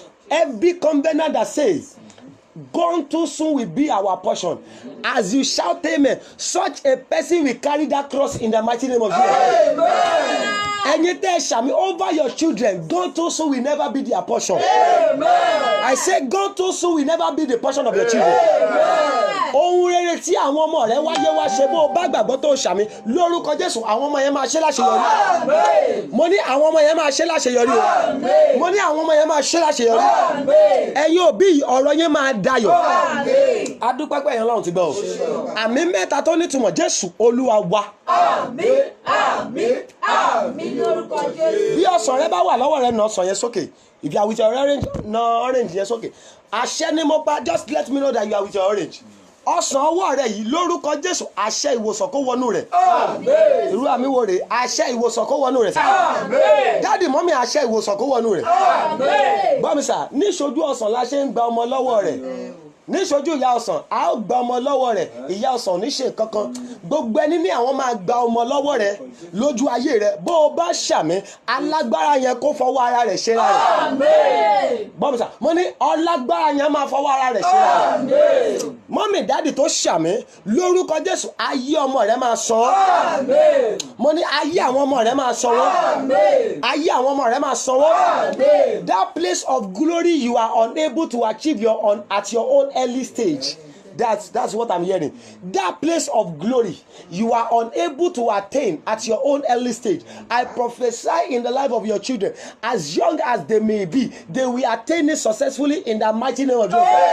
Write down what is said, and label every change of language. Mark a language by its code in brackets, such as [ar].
[en] Every covenant that says gone too soon will be our portion. As you shout amen, such a person will carry that cross in the mighty name of Jesus. [yo] Ẹ̀yin tẹ́ ṣàmì [en] over your children, gone too soon will never be their portion. I say gone too soon will never be the portion of your children. [yo] Ohun rere tí àwọn ọmọ rẹ wáyé wá ṣe bó o bá gbàgbọ́ tó ṣàmì lórúkọ Jésù àwọn ọmọ yẹn máa ṣe láṣeyọrí. Mo ní àwọn ọmọ yẹn máa ṣe láṣeyọrí o. Mo ní àwọn ọmọ yẹn máa ṣe láṣeyọrí. Ẹ̀yin òbí ọ̀rọ̀ yẹn máa dayọ̀. Adúpẹ́ pé ẹ̀yin Ọlọ́run ti gbọ́ o. Àmín mẹ́ta tó nítumọ̀ Jésù Olúwa wa. Àmín, àmín, àmín lórúkọ Jésù. Bí ọsàn rẹ bá wà lọ́wọ́ rẹ nà ọsàn yẹn sókè. [en] If you are with your orange, [yo] na orange yẹn sókè. Àṣẹ ni mo pa, [en] just let me know that you are with your orange. [yo] Ọsàn ọwọ́ rẹ yìí lórúkọ Jésù àṣẹ ìwòsàn kó wọnú rẹ̀. Irú àmì wo rè àṣẹ ìwòsàn kó wọnú rẹ̀. Dáàdì mọ́mí àṣẹ ìwòsàn kó wọnú rẹ̀. Bọ́mi sà ní ìṣojú ọsàn la ṣe ń gba ọmọ lọ́wọ́ rẹ̀. Ní ìṣojú ìyá ọsàn a ó gba ọmọ lọ́wọ́ rẹ̀. Ìyá ọsàn ní ṣe kankan. Gbogbo ẹni ní àwọn máa gba ọmọ lọ́wọ́ rẹ̀ lójú ayé rẹ̀. Bó o bá ṣàmì alágbára yẹn kó fọwọ́ ara rẹ̀ ṣe ra rẹ̀. Bọ́mi sà mo ní ọlágbára yẹn máa fọwọ́ ara rẹ̀ ṣe ra rẹ̀. Mọ́mì dáàdì tó ṣàmì lórúkọ Jésù ayé ọmọ rẹ̀ máa sọ ọ́. Mo ní ayé àwọn ọmọ rẹ̀ máa sọ wọ́n. Ayé àwọn ọmọ rẹ̀ máa sọ wọ́n. [en] That place of glory you are unable to achieve at your own early stage. That's what I'm hearing. That place of glory you are unable to attain at your own early stage. I prophesy in the life of your children, as young as they may be, they will attain it successfully in the mighty name of Jesus.